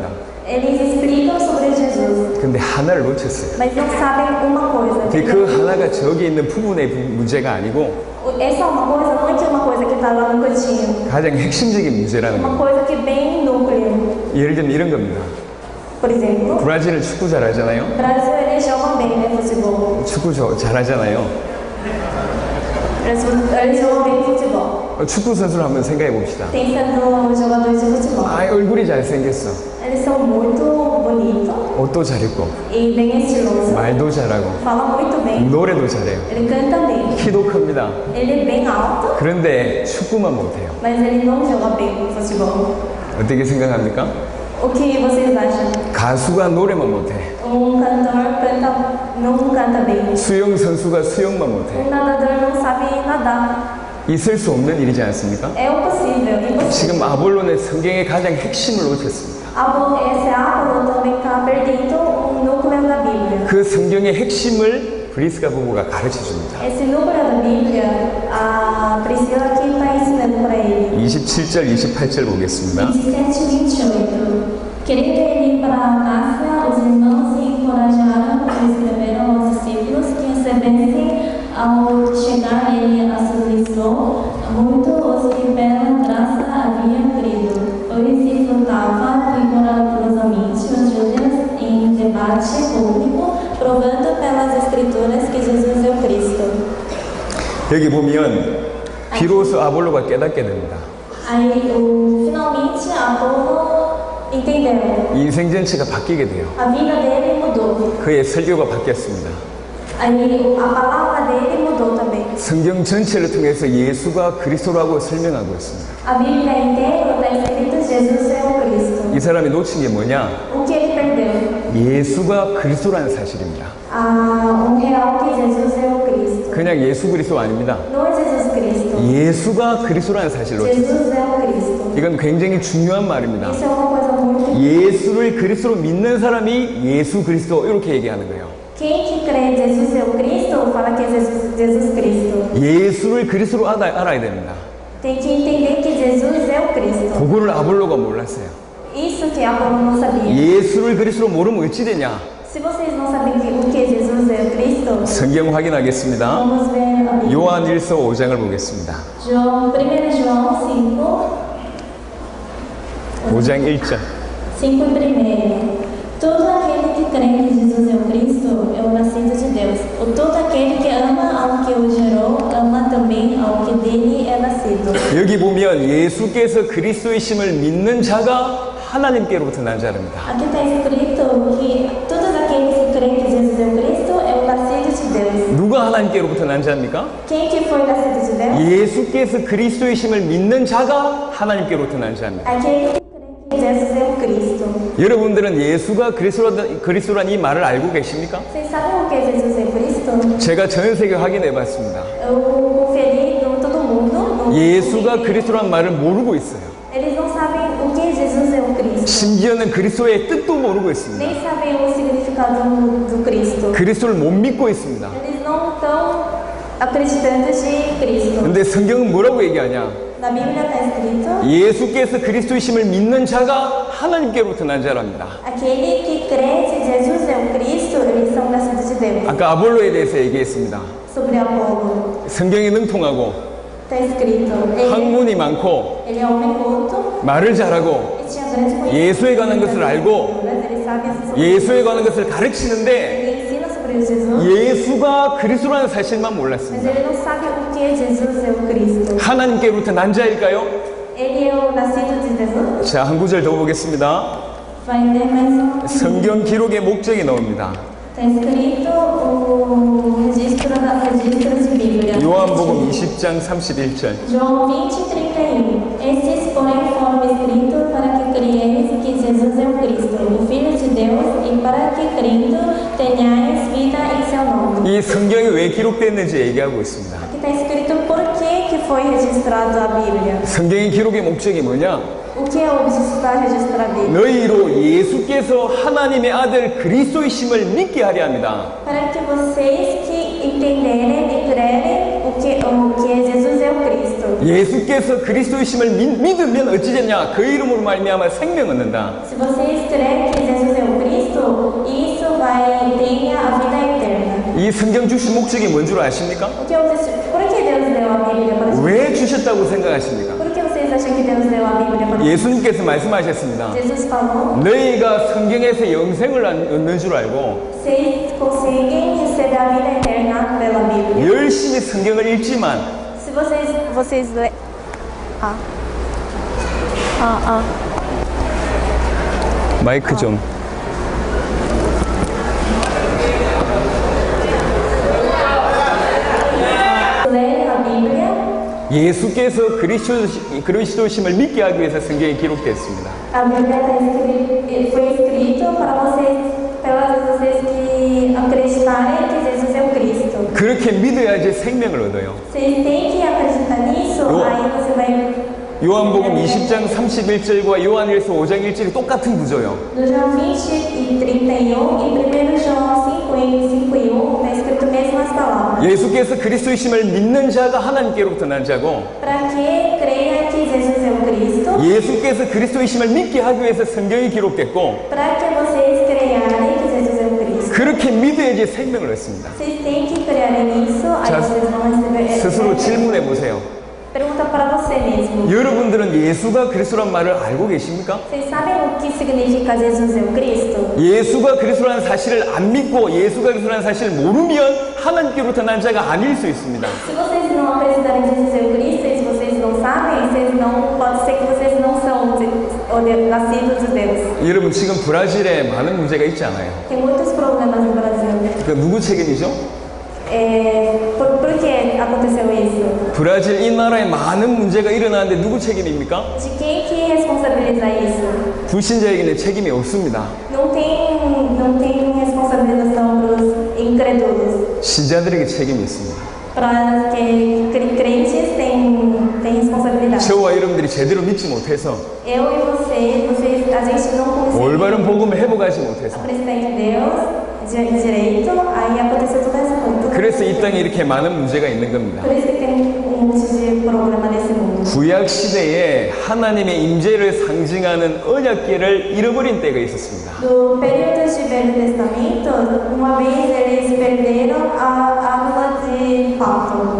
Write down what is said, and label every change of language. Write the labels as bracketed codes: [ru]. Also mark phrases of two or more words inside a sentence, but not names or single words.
[pt] Eles explicam sobre Jesus, [ko] 근데 하나를 놓쳤어요. [pt] mas não sabem uma coisa. [ko] 그 하나가 저기 있는 부분의 문제가 아니고 [pt] Essa é uma coisa, não é que é uma coisa que está lá no cantinho. [ko] 가장 핵심적인 문제라는 [pt] Uma [ko] 거예요. [pt] coisa que vem no núcleo. [ko] 예를 들면 이런 겁니다. [pt] Por exemplo, [ko] 브라질은 축구 잘하잖아요. [pt] o Brasil eles jogam bem, né, futebol. [ko] 축구 잘하잖아요. [pt] Eles jogam bem futebol. [ko] 축구 선수를 한번 생각해 봅시다. [pt] Pensando nos jogadores de futebol. [ko] 아, 얼굴이 잘생겼어. [pt] Eles são muito bonitos [ko] 옷도 잘 입고 [pt] e bem estilosos. [ko] 말도 잘하고 [pt] Fala muito bem. [ko] 노래도 잘해요. [pt] Ele canta bem. [ko] 키도 큽니다. [pt] Ele é bem alto, [ko] 그런데 축구만 못해요. [pt] mas ele não joga bem futebol. [ko] 어떻게 생각합니까? [pt] O que vocês acham? [ko] 가수가 노래만 못해. [pt] Cantor não canta bem. [ko] 수영 선수가 수영만 못해. [pt] Nadador não sabe nadar. [ko] 있을 수 없는 일이지 않습니까? [pt] É impossível. [ko] 지금 아볼로는 성경의 가장 핵심을 놓쳤습니다. [pt] Esse Apolo também está perdendo o núcleo da Bíblia. [ko] 그 성경의 핵심을 브리스가 부부가 가르쳐 줍니다. [pt] Esse núcleo da Bíblia, a Priscila que está ensinando para ele. [ko] 27절, 28절 보겠습니다. [pt] 27, 28. Querendo ele ir para a Cássia, os irmãos se encorajaram e escreveram aos discípulos que recebessem ao chegar ele a Lisboa, muito os que pela graça haviam crido, pois exultava vigorosamente os judeus em debate público, provando pelas escrituras que Jesus é o Cristo. [ko] 여기 보면 비로소 아볼로가 깨닫게 됩니다. [pt] Aí, finalmente, Apolo entendeu. [ko] 인생 전체가 바뀌게 돼요. [pt] A vida dele mudou. [ko] 그의 설교가 바뀌었습니다. [pt] Aí, a palavra dele mudou também. [ko] 성경 전체를 통해서 예수가 그리스도라고 설명하고 있습니다. [pt] A Bíblia inteira está escrito Jesus é o Cristo. [ko] 이 사람이 놓친 게 뭐냐? [pt] O que ele perdeu? [ko] 예수가 그리스도라는 사실입니다. [pt] Real que Jesus é o Cristo. [ko] 그냥 예수 그리스도 아닙니다. [pt] Não é Jesus Cristo. [ko] 예수가 그리스도라는 사실을 놓쳤어요. [pt] Jesus é o Cristo. [ko] 이건 굉장히 중요한 말입니다. [pt] Isso é uma coisa muito. [ko] 예수를 그리스도로 믿는 사람이 예수 그리스도 이렇게 얘기하는 거예요. [pt] Quem que crê em Jesus é o Cristo, fala que é Jesus Cristo. [ko] 예수를 그리스도로 알아야 됩니다. [pt] Tem que entender que Jesus é o Cristo. [ko] 그거를 아볼로가 몰랐어요. [pt] Isso que Apolo não sabia. [ko] 예수를 그리스도로 모르면 어찌 되냐? [pt] Se vocês não sabem o que Jesus é o Cristo, [ko] 성경 확인하겠습니다. [pt] vamos ver a Bíblia. [ko] 요한일서 5장을 보겠습니다. [pt] 1 João 5. [ko] 5장 1절. [pt] 5:1. Todo aquele que crê que Jesus é o Cristo é o nascido de Deus. Todo aquele que ama ao que o gerou, ama também ao que dele é nascido. [ko] 여기 보면 예수께서 그리스도이심을 믿는 자가 하나님께로부터 난 자랍니다. [pt] Aqui está escrito que todos aqueles que creem que Jesus é o Cristo é o nascido de Deus. [ko] 누가 하나님께로부터 난 자입니까? [pt] Quem que foi nascido de Deus? [ko] 예수께서 그리스도이심을 믿는 자가 하나님께로부터 난 자입니다. [pt] Aquele que crê que Jesus é o Cristo. [ko] 여러분들은 예수가 그리스도란 이 말을 알고 계십니까? [pt] Vocês sabem o que Jesus é Cristo? [ko] 제가 전 세계 확인해 봤습니다. [pt] Eu conferi em todo mundo. [ko] 예수가 그리스도란 말을 모르고 있어요. [pt] Eles não sabem o que Jesus é o Cristo. [ko] 심지어는 그리스도의 뜻도 모르고 있습니다. [pt] Nem sabem o significado do Cristo. [ko] 그리스도를 못 믿고 있습니다. [pt] Eles não estão acreditantes de Cristo. [ko] 근데 성경은 뭐라고 얘기하냐? [pt] Na Bíblia está escrito: [ko] 예수께서 그리스도이심을 믿는 자가 하나님께로부터 난 자랍니다. [pt] aquele que crê que Jesus é o Cristo, eles são nascidos de Deus. [ko] 아까 아볼로에 대해서 얘기했습니다. [pt] Sobre Apolo, [ko] 성경이 능통하고 [pt] está escrito: [ko] 학문이 많고 [pt] ele é homem culto, [ko] 말을 잘하고 [pt] ele tinha grande conhecimento. [ko] 예수에 관한 것을 알고 [pt] Ele sabe sobre [ko] 예수에 관한 것을 가르치는데 [pt] Ele ensina sobre Jesus, [ko] 예수가 그리스도라는 사실만 [pt] mas [ko] 몰랐습니다. [pt] ele não sabe o que Jesus é o Cristo. [ko] 하나님께로부터 난 자일까요? [pt] Ele é o nascido de Jesus. [ko] 자, 한 구절 더 보겠습니다. [pt] Vai ler mais um. [ko] 성경 기록의 목적이 나옵니다. [pt] Está escrito o registro de Bíblia. [ko] 요한복음 20장 31절. [pt] João 20:31. Estes, porém, foram escritos para que creiereis que Jesus é o Cristo, o Filho de Deus, e para que crendo tenhais vida em seu nome. [ko] 이 성경이 왜 기록됐는지 얘기하고 있습니다. [pt] Aqui está escrito por que foi registrado a Bíblia. [ko] 성경의 기록의 목적이 뭐냐? [pt] O que é o está registrado a Bíblia? [ko] 너희로 예수께서 하나님의 아들 그리스도이심을 믿게 하려 합니다. [pt] Para que vocês que entenderem e crerem o que Jesus é o Cristo. [ko] 예수께서 그리스도이심을 믿으면 어찌 됐냐? 그 이름으로 말미암아 생명 얻는다. [pt] Se vocês crerem que Jesus é o Cristo, isso vai ter a vida eterna. [ko] 이 성경 주신 목적이 뭔 줄 아십니까? [pt] Por que Deus deu a Bíblia para vocês? [ko] 왜 주셨다고 생각하십니까? [pt] Por que vocês acham que Deus deu a Bíblia para vocês? [ko] 예수님께서 말씀하셨습니다. [pt] Jesus falou: [ko] 너희가 성경에서 영생을 얻는 줄 알고 [pt] vocês conseguem receber a vida eterna pela Bíblia. [ko] 열심히 성경을 읽지만 [pt] Se vocês lerem. [ko] 마이크 좀. [pt] Lerem a Bíblia, [ko] 예수께서 그리스도심을 믿게 하기 위해서 성경이 기록됐습니다. [pt] a Bíblia foi escrito para vocês que acreditarem que Jesus é o Cristo. [ko] 그렇게 믿어야지 생명을 얻어요. [pt] Vocês têm que acreditar nisso, aí você vai. [ko] 요한복음 20장 31절과 요한일서 5장 1절이 똑같은 구조예요. [pt] No João 20 e 31 e 1 João 5 e 1 está escrito mesmo as palavras. [ko] 예수께서 그리스도이심을 믿는 자가 하나님께로부터 난 자고 [pt] Para que creia que Jesus é o Cristo, [ko] 예수께서 그리스도이심을 믿게 하기 위해서 성경이 기록됐고 [pt] para que vocês creiarem que Jesus é o Cristo. [ko] 그렇게 믿어야지 생명을 얻습니다. [pt] Vocês têm que crer nisso, aí [ko] 자, [pt] vocês vão receber. [ko] 스스로 질문해 보세요. [pt] Pergunta para você mesmo. [ko] 여러분들은 예수가 그리스도란 말을 알고 계십니까? [pt] Vocês sabem o que significa Jesus é o Cristo? [ko] 예수가 그리스도라는 사실을 안 믿고 예수가 그리스도라는 사실을 모르면 하나님께로부터 난 자가 아닐 수 있습니다. [pt] Se vocês não acreditarem que Jesus é o Cristo, e se vocês não sabem, pode ser que vocês não são nascidos de Deus. [ko] 여러분 지금 브라질에 많은 문제가 있지 않아요? [pt] Tem muitos problemas no Brasil. [ko] 그 누구 책임이죠? [pt] Por que aconteceu isso? [ko] 브라질 이 나라에 많은 문제가 일어나는데 누구 책임입니까? [pt] De quem que responsabiliza isso? [ko] 불신자에게는 책임이 없습니다. [pt] Não tem responsabilização para os incrédulos. [ko] 신자들에게 책임이 있습니다. [pt] Para que crentes têm responsabilidade. [ko] 저와 여러분들이 제대로 믿지 못해서 [pt] Eu e vocês, a gente não consegue [ko] 올바른 복음을 회복하지 못해서 [pt] acreditar em Deus direito, aí aconteceu toda essa coisa. [ko] 그래서 이 땅에 이렇게 많은 문제가 있는 겁니다. [pt] Por isso que tem monte de problema nesse mundo. [ko] 구약 시대에 하나님의 임재를 상징하는 언약궤를 잃어버린 때가 있었습니다. [pt] No período de Velho Testamento, uma vez eles perderam a arma de pacto.